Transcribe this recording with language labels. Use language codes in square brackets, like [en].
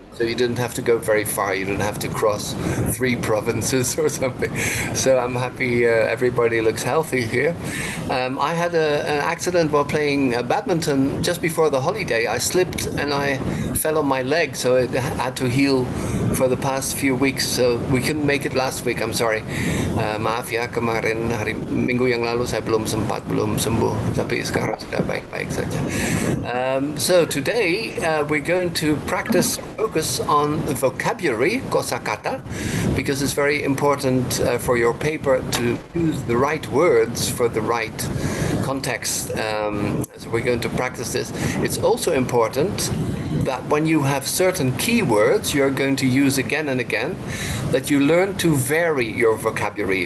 [en] So you didn't have to go very far. You didn't have to cross 3 provinces or something. So I'm happy everybody looks healthy here. I had an accident while playing badminton just before the holiday. I slipped and I fell on my leg, so it had to heal for the past few weeks. So we couldn't make it last week. I'm sorry. [id] Maaf ya, kemarin hari Minggu yang lalu saya belum sembuh, tapi sekarang sudah baik-baik saja. [en] So today we're going to focus on vocabulary, kosakata, because it's very important for your paper to use the right words for the right context. So we're going to practice this. It's also important that when you have certain keywords you're going to use again and again, that you learn to vary your vocabulary.